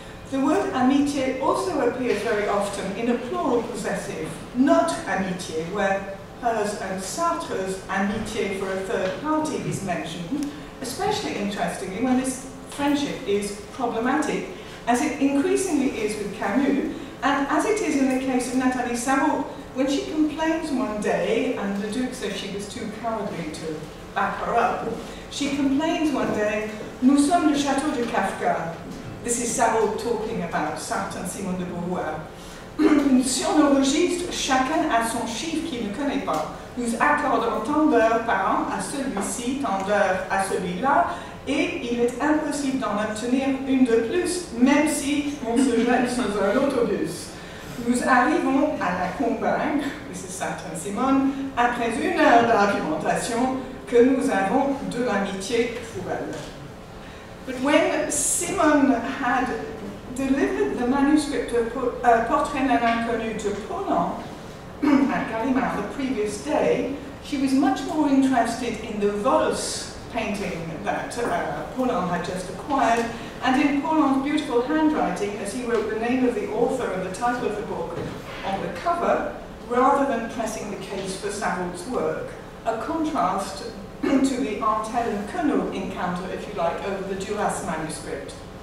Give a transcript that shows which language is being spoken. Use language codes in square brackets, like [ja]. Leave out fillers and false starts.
[en] The word amitié also appears very often in a plural possessive, not amitié, where hers and Sartre's amitié for a third party is mentioned, especially interestingly when this friendship is problematic, as it increasingly is with Camus, and as it is in the case of Nathalie Sarraute, when she complains one day, and the Duke says she was too cowardly to back her up, she complains one day, [fr] nous sommes le château de Kafka. [en] This is Sarraute talking about Sartre and Simone de Beauvoir. [fr] Sur nos registres, chacun a son chiffre qu'il ne connaît pas. Nous accordons tant d'heures par an à celui-ci, tant d'heures à celui-là, et il est impossible d'en obtenir une de plus, même si on se jette sur un autobus. Nous arrivons à la convaincre, [en] this is Sartre and Simone, [fr] après une heure d'argumentation, que nous avons de l'amitié pour elle. [en] But when Simone had delivered the manuscript of Portrait d'un inconnu to Paulhan at Gallimard the previous day, she was much more interested in the Vos painting that Paulhan had just acquired, and in Paulhan's beautiful handwriting, as he wrote the name of the author and the title of the book on the cover, rather than pressing the case for Sarraute's work, a contrast to the Antel and Queneau encounter, if you like, over the Duras manuscript.